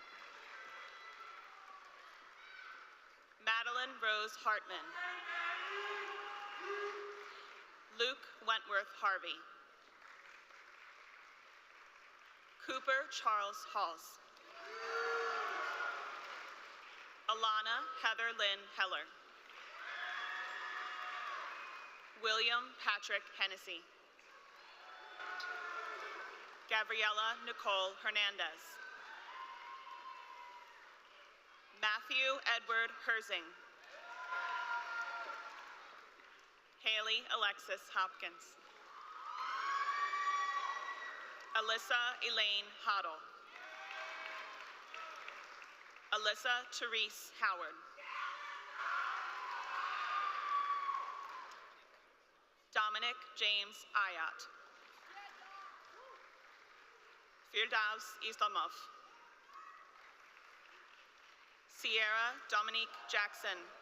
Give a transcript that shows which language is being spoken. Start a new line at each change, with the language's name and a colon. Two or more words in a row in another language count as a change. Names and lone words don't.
English: Madeline Rose Hartman. Luke Wentworth Harvey. Cooper Charles Halls. Alana Heather Lynn Heller. William Patrick Hennessy. Gabriela Nicole Hernandez. Matthew Edward Herzing. Haley Alexis Hopkins. Alyssa Elaine Hoddle. Alyssa Therese Howard. Dominic James Ayat. Firdaus Islamov. Sierra Dominique Jackson.